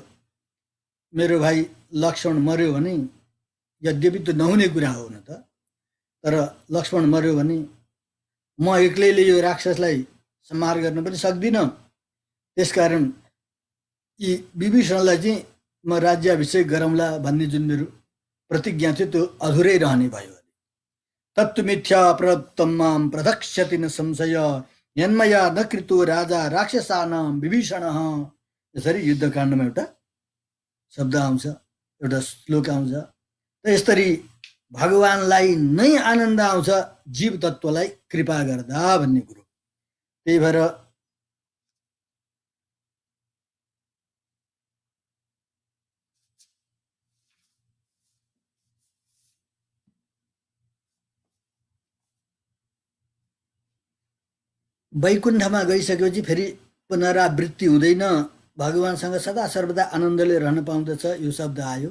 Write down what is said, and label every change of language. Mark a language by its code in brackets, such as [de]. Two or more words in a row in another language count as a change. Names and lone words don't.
[ne] मेरो भाइ लक्ष्मण मर्यो भने, यद्यपि त्यो नहुने कुरा हो न त, तर लक्ष्मण मर्यो भने म एक्लैले यो राक्षसलाई संहार गर्न पनि सक्दिनँ। त्यसकारण यी विभीषणलाई चाहिँ म राज्याभिषेक गराउँला भन्ने जुन मेरो प्रतिज्ञा थियो त्यो अधुरै रहने भयो। [sa] तत्तु मिथ्या प्रदत्तं मां प्रदक्ष्यति न संशय यन्मया न कृतो राजा राक्षसानां विभीषणः। [ne] यसरी युद्धकाण्डमा एउटा शब्द आउँछ, एउटा श्लोक आउँछ। यसरी भगवानलाई नै आनन्द आउँछ जीव तत्त्वलाई कृपा गर्दा भन्ने कुरो। त्यही भएर वैकुण्ठमा गइसकेपछि फेरि पुनरावृत्ति हुँदैन, भगवानसँग सदा सर्वदा आनन्दले रहन पाउँदछ, यो शब्द आयो।